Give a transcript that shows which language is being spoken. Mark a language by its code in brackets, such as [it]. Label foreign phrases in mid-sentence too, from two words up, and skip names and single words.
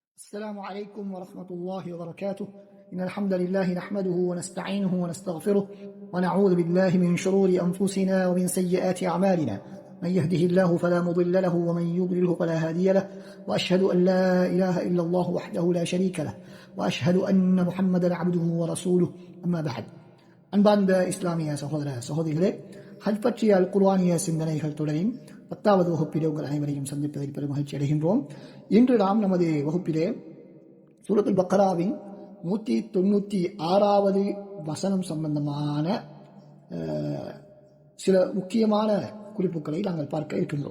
[ar] السلام عليكم ورحمة الله وبركاته. إن الحمد لله نحمده ونستعينه ونستغفره ونعوذ بالله من شرور أنفسنا ومن سيئات أعمالنا. من يهده الله فلا مضل له ومن يضلله فلا هادي له، وأشهد أن لا إله إلا الله وحده لا شريك له، وأشهد أن محمدا عبده ورسوله. أما بعد. [ta] அன்பார்ந்த இஸ்லாமிய சகோதர சகோதரிகளே, ஹஜ் பற்றிய அல் குர்ஆனிய சிந்தனைகள் தொடரின் 10வது வகுப்பிலே உங்கள் அனைவரையும் சந்திப்பதில் பெரும் மகிழ்ச்சி அடைகின்றோம். இன்று நாம் நமது வகுப்பிலே சூரத்துல் பக்ராவின் 196வது வசனம் சம்பந்தமான சில முக்கியமான குறிப்புகளை நாங்கள் பார்க்க இருக்கின்றோம்.